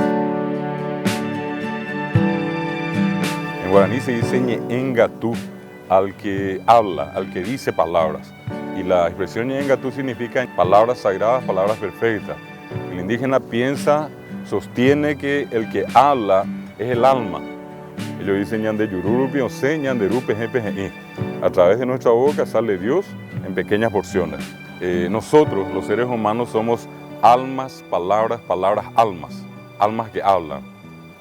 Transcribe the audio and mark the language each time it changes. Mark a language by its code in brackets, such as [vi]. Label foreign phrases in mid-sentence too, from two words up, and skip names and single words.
[es] En guaraní se dice ñe'engatú, al que habla, al que dice palabras. Y la expresión ñe'engatú significa palabras sagradas, palabras perfectas. El indígena piensa, sostiene que el que habla es el alma. Ellos dicen [gn] ñande yururu piose, ñande rupe jepe. [es] A través de nuestra boca sale Dios en pequeñas porciones. Nosotros, los seres humanos, somos almas, palabras, almas que hablan.